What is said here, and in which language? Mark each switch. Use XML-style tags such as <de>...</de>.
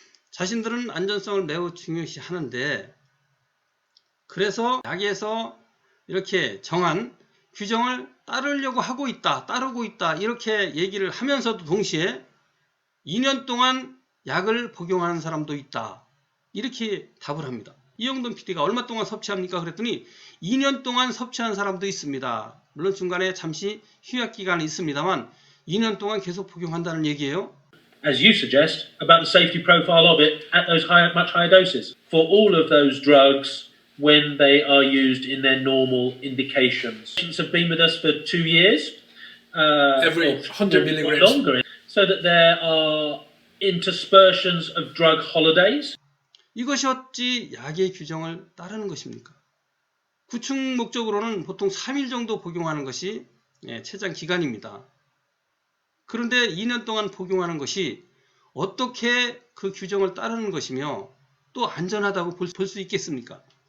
<ko>자신들은 안전성을 매우 중요시 하는데 그래서 약에서 이렇게 정한 규정을 따르고 있다 이렇게 얘기를 하면서도 동시에 2년 동안 약을 복용하는 사람도 있다 이렇게 답을 합니다. 이영돈 PD가 얼마 동안 섭취합니까? 그랬더니 2년 동안 섭취한 사람도 있습니다. 물론 중간에 잠시 휴약 기간이 있습니다만 2년 동안 계속 복용한다는 얘기예요.</ko> <en>as you suggest, about the safety profile of it at those much higher doses. For all of those drugs, when they are used in their normal indications. Patients have been with us for 2 years. Every 100 milligrams. Longer, so that there are interspersions of drug holidays.</en> <ko>이것이 어찌 약의 규정을 따르는 것입니까? 구충 목적으로는 보통 3일 정도 복용하는 것이 최장 기간입니다. 그런데 2년 동안 복용하는 것이 어떻게 그 규정을 따르는 것이며 또 안전하다고 볼 수 있겠습니까?</ko>